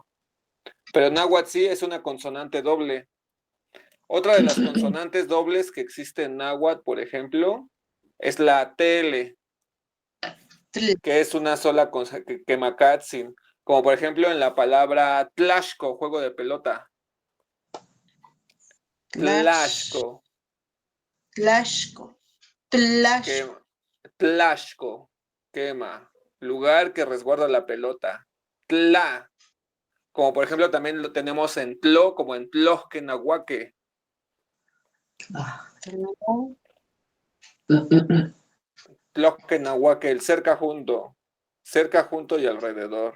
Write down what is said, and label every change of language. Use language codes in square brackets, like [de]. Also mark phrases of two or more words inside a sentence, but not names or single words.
[es] Pero náhuatl sí es una consonante doble. Otra de las consonantes dobles que existe en náhuatl, por ejemplo, es la TL, que es una sola quemacatzin, como por ejemplo en la palabra tlashco, juego de pelota. [nah] Tlashco, Tlashco. Tlashco. quema. Tlashco, quema. [es] Lugar que resguarda la pelota. Tla, como por ejemplo también lo tenemos en tlo, como en tlosquenahuaque. Tlosquenahuaque, el cerca junto y alrededor.